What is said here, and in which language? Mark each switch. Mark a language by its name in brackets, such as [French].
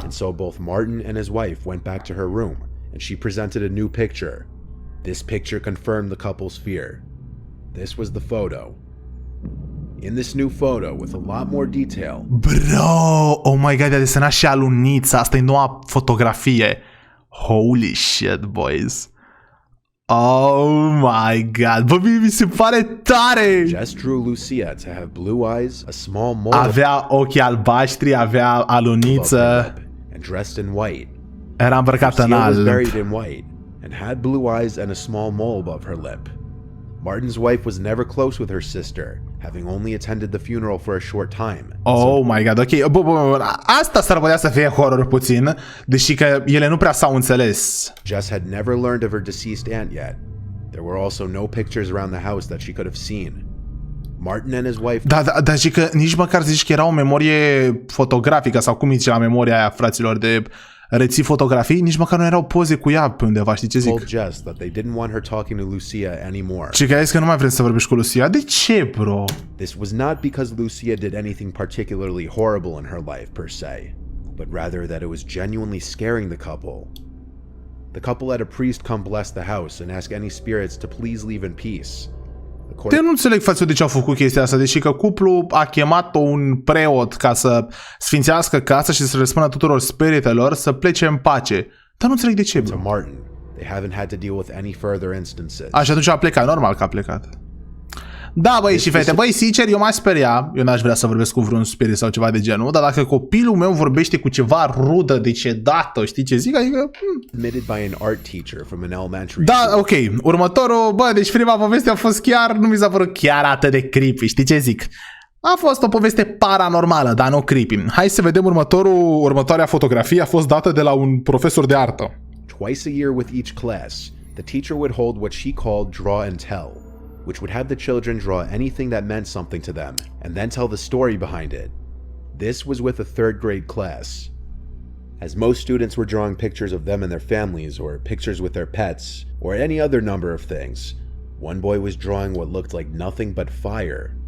[English] And so both Martin and his wife went back to her room, and she presented a new picture. This picture confirmed the couple's fear. This was the photo. In this new photo, with a lot more detail, Bro, oh my god, [Romanian] a desenat și alunița, asta e noua fotografie. [English] Holy shit, boys. Oh my god, [Romanian] bă, mi se pare tare. [English] Jess drew Lucia to have blue eyes, a small mole [Romanian] Avea ochi albaștri, avea [English] above her [Romanian] aluniță, [English] lip, and dressed in white. [Romanian] era îmbrăcată în [English] Lucia was [Romanian] alb. [English] buried in white and had blue eyes and a small mole above her lip. Martin's wife was never close with her sister, having only attended the funeral for a short time. Oh my god, ok. [Romanian] Bă, asta s-ar putea să fie horror puțin, deși că ele nu prea s-au înțeles. [English] Jess had never learned of her deceased aunt yet. There were also no pictures around the house that she could have seen. Martin and his wife [Romanian] Dar și că nici măcar zici că era o memorie fotografică sau cum zice la memoria aia, fraților, de reții fotografii, nici măcar nu erau poze cu ea pe undeva, știi ce zic? [English] told Jess that they didn't want her talking to Lucia anymore. [Romanian] Și că a zis că nu mai vrem să vorbești cu Lucia. De ce, bro? [English] This was not because Lucia did anything particularly horrible in her life per se. but rather that it was genuinely scaring the couple. The couple had a priest come bless the house and ask any spirits to please leave in peace. [Romanian] Eu nu înțeleg față de ce au făcut chestia asta, deși că cuplul a chemat un preot ca să sfințească casa și să le spună tuturor spiritelor să plece în pace. Dar nu înțeleg de ce, bro. [English] Martin, they haven't had to deal with any further instances. [Romanian] Așa, atunci a plecat, normal că a plecat. Da, băi și fete, băi, sincer, eu m-aș speria, eu n-aș vrea să vorbesc cu vreun spirit sau ceva de genul, dar dacă copilul meu vorbește cu ceva rudă, decedată, știi ce zic? Adică... [English] Admitted by an art teacher from an elementary [Romanian] Da, [English] school. [Romanian] ok, următorul, bă, deci prima poveste a fost chiar, nu mi s-a părut chiar atât de creepy, știi ce zic? A fost o poveste paranormală, dar nu creepy. Hai să vedem următoarea fotografie, a fost dată de la un profesor de artă. [English] Twice a year with each class, the teacher would hold what she called draw and tell, which would have the children draw anything that meant something to them, and then tell the story behind it. This was with a 3rd grade class. As most students were drawing pictures of them and their families, or pictures with their pets, or any other number of things, one boy was drawing what looked like nothing but fire.